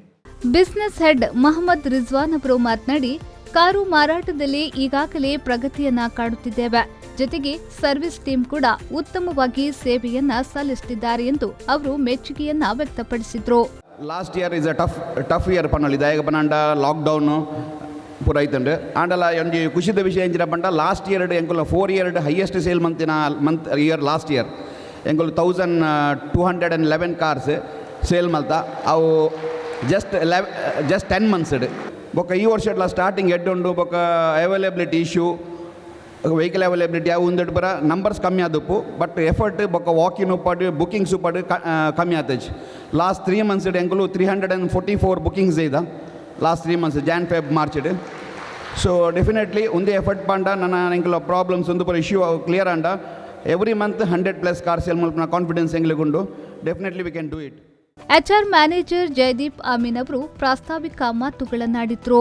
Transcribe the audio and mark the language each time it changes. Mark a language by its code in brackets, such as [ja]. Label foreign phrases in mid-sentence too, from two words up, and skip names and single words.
[en] business head [kn] ಮೊಹಮ್ಮದ್ ರಿಜ್ವಾನ್ ಅವರು ಮಾತನಾಡಿ, ಕಾರು ಮಾರಾಟದಲ್ಲಿ ಈಗಾಗಲೇ ಪ್ರಗತಿಯನ್ನ ಕಾಣುತ್ತಿದ್ದೇವೆ. ಜೊತೆಗೆ [en] service team [kn] ಕೂಡ ಉತ್ತಮವಾಗಿ ಸೇವೆಯನ್ನ ಸಲ್ಲಿಸುತ್ತಿದ್ದಾರೆ ಎಂದು ಅವರು ಮೆಚ್ಚುಗೆಯನ್ನ ವ್ಯಕ್ತಪಡಿಸಿದ್ರು. [en] last year is a tough year [tcy] ಪನ್ನಲ್ ಇದಾಯಗ ಪನ್ನಂಡ ಲಾಕ್ಡೌನ್ ಪೂರ ಐತಂಡು ಆಂಡಲ ಒಂಜಿ ಖುಷಿದ ವಿಷಯ ಎಂಚಿನ ಪಂಡ [en] last year [tcy] ಎಂಕುಲ [en] 4 year highest sale month year last year [tcy] ಎಂಕುಲು [en] 1211 cars sale [tcy] ಮಲ್ತ ಅವು [en] just 10 months [tcy] ಬೊಕ್ಕ ಈ ವರ್ಷ ಸ್ಟಾರ್ಟಿಂಗ್ ಎಡ್ ಉಂಡು ಬೊಕ್ಕ [en] availability issue vehicle availability [tcy] ಅವು ಉಂದೆಡ್ ಬರ ನಂಬರ್ಸ್ ಕಮ್ಮಿ ಆದಪ್ಪು. [en] but effort [tcy] ಬೊಕ್ಕ ವಾಕಿನ್ ಉಪ್ಪಡು ಬುಕಿಂಗ್ಸ್ ಉಪ್ಪಡು ಕಮ್ಮಿ ಆತಜ್. [en] last 3 months ಎಂಕುಲು 344 bookings ಇದ last 3 months Jan Feb March. so definitely [tcy] ಒಂದೇ ಎಫರ್ಟ್ ಪಂಡ ನನ್ನ ಎಂಕುಲ ಪ್ರಾಬ್ಲಮ್ಸ್ ಒಂದು ಪರ [en] issue clear [tcy] ಅಂಡ [en] every month 100+ car sale [tcy] ಮಲ್ಪನ ಕಾನ್ಫಿಡೆನ್ಸ್ ಎಂಗ್ಲಿಗುಂಡು. [en] definitely we can do it. HR manager [kn] ಜಯದೀಪ್ ಅಮೀನ್ ಅವರು ಪ್ರಾಸ್ತಾವಿಕ ಮಾತುಗಳನ್ನಾಡಿದ್ರು.